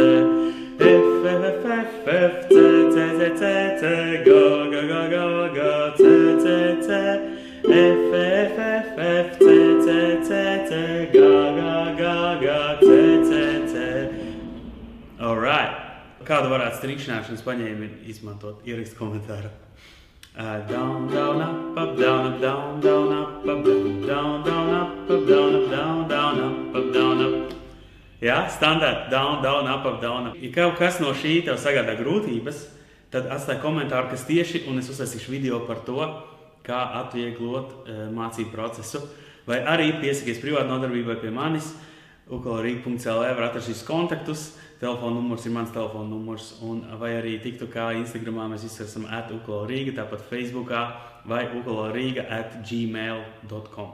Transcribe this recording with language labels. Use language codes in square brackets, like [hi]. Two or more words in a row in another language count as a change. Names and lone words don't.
[lv] F, F, F, F, C, C, C, C, C, G, G, G, G, G, C, C, C, F, F, F, F, C, C, C, C, G, G, G, G, C, C, C. Alright. Kādu varētu strikšņāšanas paņēmi izmantot? Ierakst komentāru. [en] Down, down, up, down, up, down, down, up, down, down, down, up, down, up, down, down, up, down, up. [lv] Jā, standarti, [en] down, down, up, down, up. [lv] Ja kaut kas no šī tev sagādā grūtības, tad atstāj komentāru, kas tieši, un es uztaisīšu video par to, kā atvieglot mācību procesu. Vai arī piesakies privātu nodarbībai pie manis, ukulelerīga.lv var atrast šīs kontaktus, telefona numurs ir mans telefona numurs, un vai arī TikTokā, Instagramā mēs visi esam @ukulelerīga, tāpat Facebookā vai ukulelerīga@gmail.com.